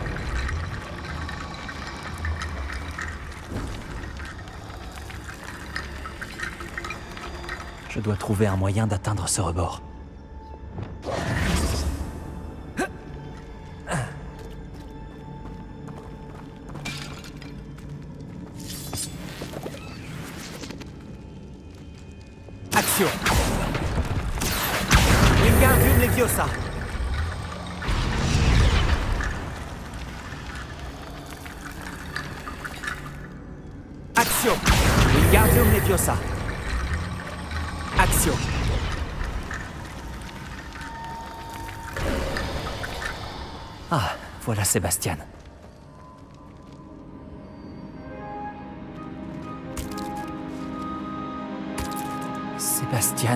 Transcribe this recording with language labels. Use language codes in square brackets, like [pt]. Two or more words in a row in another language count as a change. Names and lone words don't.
[fr] Je dois trouver un moyen d'atteindre ce rebord. Action! Wingardium Leviosa! Action! Wingardium Leviosa! Action! Ah, voilà Sébastien. Sébastien.